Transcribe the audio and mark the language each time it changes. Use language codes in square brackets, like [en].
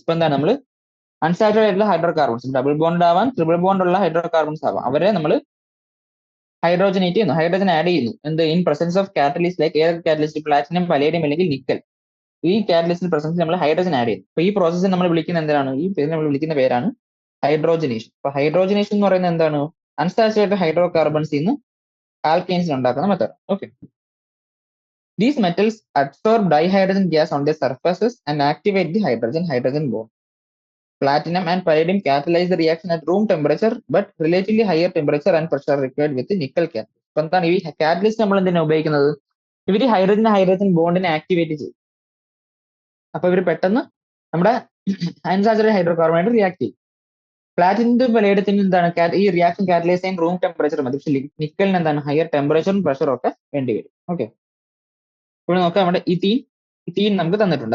[ml] ഇപ്പൊ എന്താണ് നമ്മൾ അൺസാച്ചുറേറ്റഡ് ആയിട്ടുള്ള ഹൈഡ്രോ കാർബൺസ്, ഡബിൾ ബോണ്ട് ആവാം, ട്രിപ്പിൾ ബോണ്ട് ഉള്ള ഹൈഡ്രോ കാർബൺസ് ആവാം, അവരെ നമ്മൾ ഹൈഡ്രോജനേറ്റ് ചെയ്യുന്നു, ഹൈഡ്രജൻ ആഡ് ചെയ്യുന്നു. എന്ത്? [en] in presence of catalyst like [ml] ഏതൊക്കെ കാറ്റലിസ്റ്റ്? പ്ലാറ്റിനം, പലേഡിയം അല്ലെങ്കിൽ നിക്കൽ. ഈ കാറ്റലിസ്റ്റിന്റെ പ്രസൻസ് നമ്മൾ ഹൈഡ്രജൻ ആഡ് ചെയ്യും. അപ്പൊ ഈ പ്രോസസ്സിൽ നമ്മൾ വിളിക്കുന്ന എന്താണ്, ഈ പേര് നമ്മൾ വിളിക്കുന്ന പേരാണ് ഹൈഡ്രോജനേഷൻ. അപ്പൊ ഹൈഡ്രോജനേഷൻ എന്ന് പറയുന്നത് എന്താണ്, അൺസാച്ചുറേറ്റഡ് ഹൈഡ്രോ കാർബൺസിൽ നിന്ന് ആൽക്കെയിൻസ് ഉണ്ടാക്കുന്ന method. [en] Okay, these metals absorb dihydrogen gas on their surfaces and activate the hydrogen bond. Platinum and palladium catalyze the reaction at room temperature, but relatively higher temperature and pressure required with the nickel catalyst. [ml] അപ്പൊ എന്താണ് ഈ catalyst നമ്മൾ എന്തിനാണ് ഉപയോഗിക്കുന്നത്, ഇവര് hydrogen ബോണ്ടിനെ activate ചെയ്യും. അപ്പൊ ഇവർ പെട്ടെന്ന് നമ്മുടെ അൺസാച്ചുറേറ്റഡ് ഹൈഡ്രോ കാർബണായിട്ട് റിയാക്ട് ചെയ്യും. പ്ലാറ്റിനത്തിനും പലേഡിയത്തിനും എന്താണ് ഈ റിയാക്ഷൻ കാറ്റലൈസ് ചെയ്യാൻ റൂം ടെമ്പറേച്ചർ മതി. പക്ഷെ നിക്കലിന് എന്താണ് ഹയർ ടെമ്പറേച്ചറും പ്രഷറും ഒക്കെ വേണ്ടി വരും. ഓക്കെ, ഇപ്പോൾ നോക്കാം നമ്മുടെ ഇത്തീൻ നമുക്ക് തന്നിട്ടുണ്ട്.